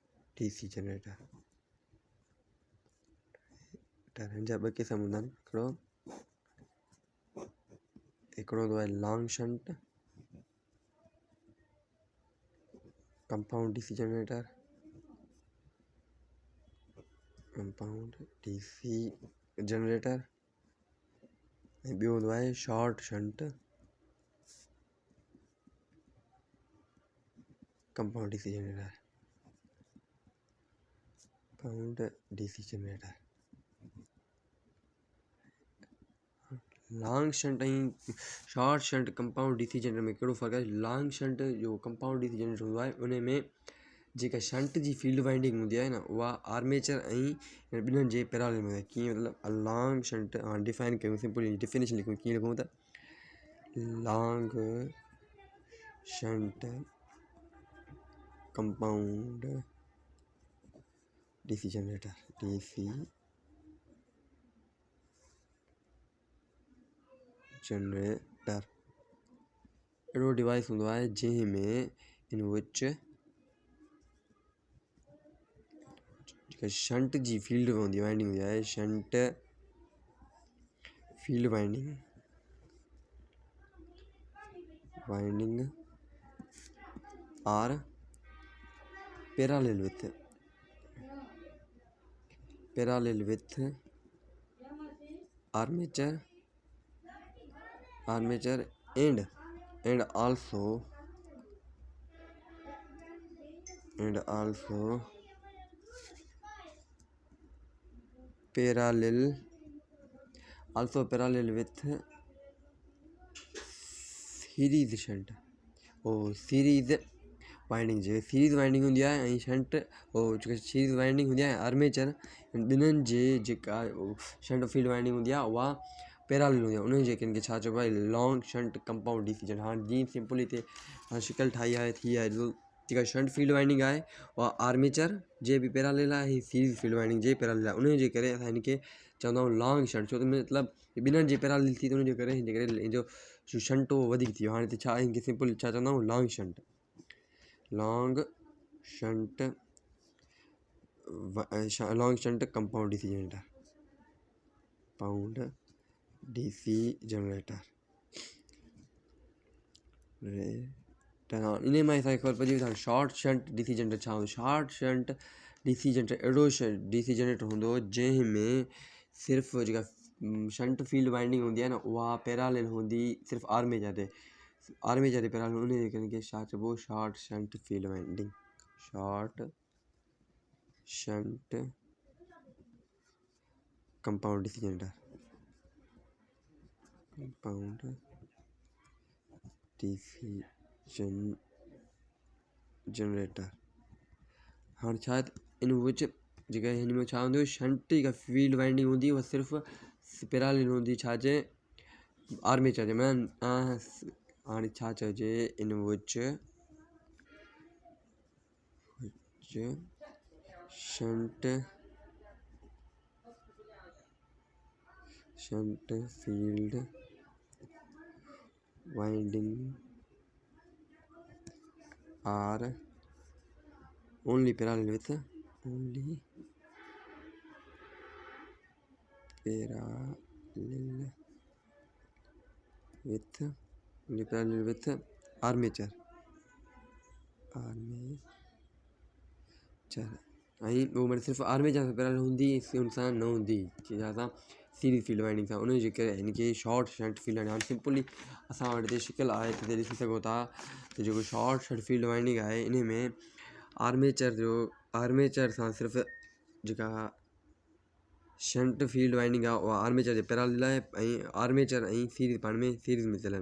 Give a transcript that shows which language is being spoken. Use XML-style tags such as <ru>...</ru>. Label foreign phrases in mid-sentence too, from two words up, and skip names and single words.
<en>DC generator</en> <sd>हिन जा ॿ क़िस्म हूंदा आहिनि। हिकिड़ो हूंदो आहे</sd> <en>long shunt compound DC generator, compound DC generator,</en> <sd>ऐं ॿियो हूंदो आहे</sd> <en>short shunt compound DC generator, compound DC generator. long shunt</en> <sd>ऐं</sd> <en>short shunt compound DC generator</en> <sd>में कहिड़ो फ़र्क़ु आहे?</sd> <en>long shunt</en> <sd>जो</sd> <en>compound DC generator</en> <sd>हूंदो आहे उन में जेका शंट जी</sd> <en>field winding</en> <sd>हूंदी आहे न उहा आर्मेचर ऐं ॿिन्हिनि जे पैरेलल में हूंदी आहे। कीअं मतिलबु</sd> <en>long shunt define</en> <sd>कयूं,</sd> <en>simple definition</en> <sd>लिखूं, कीअं लिखूं त लॉन्ग</sd> <en>shunt compound DC generator, DC generator</en> <sd>अहिड़ो डिवाइस हूंदो आहे जंहिंमें</sd> <en>in which</en> <sd>जेका शंट जी फील्ड हूंदी वाइंडिंग हूंदी आहे,</sd> <en>शंट field winding are parallel विथ armature and also parallel with series shunt। series winding</en> <sd>जे</sd> <en>series winding</en> <sd>हूंदी आहे ऐं शंट जेका</sd> <en>series winding</en> <sd>हूंदी आहे आर्मेचर ॿिन्हिनि जे जेका</sd> <en>shunt field winding</en> <sd>हूंदी आहे उहा पैरेलल हूंदी आहे। उन जे किन खे छा चइबो आहे?</sd> <en>long shunt compound DC generator.</en> <sd>हाणे जीअं सिंपली हिते शिकल ठाही आहे थी आहे जेका</sd> <en>shunt field winding</en> <sd>आहे उहा आर्मेचर जे बि पैरेलल आहे ऐं</sd> <en>series field winding</en> <sd>जे पैरेलल आहे। उन जे करे असां हिनखे चवंदा आहियूं</sd> <en>long shunt,</en> <sd>छो त मतिलबु ॿिन्हिनि जे पैरेलल थी त उन जे करे हिनजो शंट वधीक थी वियो। हाणे हिते छा हिनखे सिंपल छा चवंदा आहियूं?</sd> <en>long shunt compound DC generator</en> <sd>इन मां असांखे ख़बर पइजी वई</sd> <en>short shunt DC generator</en> <sd>छा हूंदो।</sd> <en>short shunt DC generator</en> <sd>अहिड़ो</sd> <en>DC generator</en> <sd>हूंदो जंहिंमें सिर्फ़ु जेका</sd> <en>shunt field winding</en> <sd>हूंदी आहे न उहा पैरेलल हूंदी सिर्फ़ु आर्मेचर जे पैरेलल। उन जे करे छा चइबो?</sd> <en>short shunt field winding, short shunt compound DC generator, compound DC generator.</en> <sd>हाणे छा इन विच जेका हिन में छा हूंदी? शंट जेका</sd> <en>field winding</en> <sd>हूंदी उहा सिर्फ़ु पैरेलल हूंदी छाजे? आर्मेचर जे। हाणे छा चइजे?</sd> <en>in which shunt field winding are only parallel with</en> <sd>armature ऐं उहो मतलब सिर्फ़ु आर्मेचर सां पैरेलल हूंदी, उन सां न हूंदी जंहिंसां</sd> <en>series field winding</en> <sd>सां। उन जे करे हिनखे</sd> <en>short shunt field winding.</en> <sd>हाणे सिंपली असां वटि हिते शिकल आहे हिते ॾिसी सघो था त जेको</sd> <en>short shunt field winding</en> <sd>आहे इन में आर्मेचर सां सिर्फ़ु जेका</sd> <en>shunt field winding</en> <sd>आहे उहा आर्मेचर जे पैरेलल आहे ऐं आर्मेचर ऐं सीरीज़ पाण में सीरीज़ में थियल आहिनि।</sd>